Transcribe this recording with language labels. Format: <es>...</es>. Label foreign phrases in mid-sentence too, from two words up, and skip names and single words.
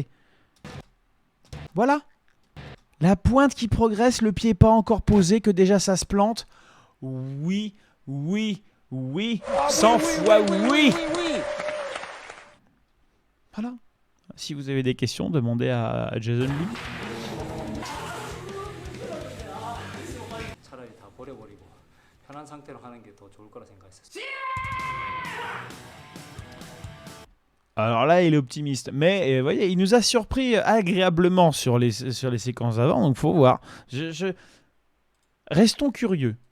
<fr>Voilà. La pointe qui progresse, le pied pas encore posé, que déjà ça se plante. Oui, oui, oui, 100 fois oui. Voilà. Si vous avez des questions, demandez à Jason Lee.</fr> <ko>차라리 다 버려버리고 편한 상태로 하는 게 더 좋을 거라 생각했었어요.</ko> <fr>Alors là, il est optimiste. Mais vous voyez, il nous a surpris agréablement sur les séquences d'avant. Donc, faut voir. Restons curieux.</fr>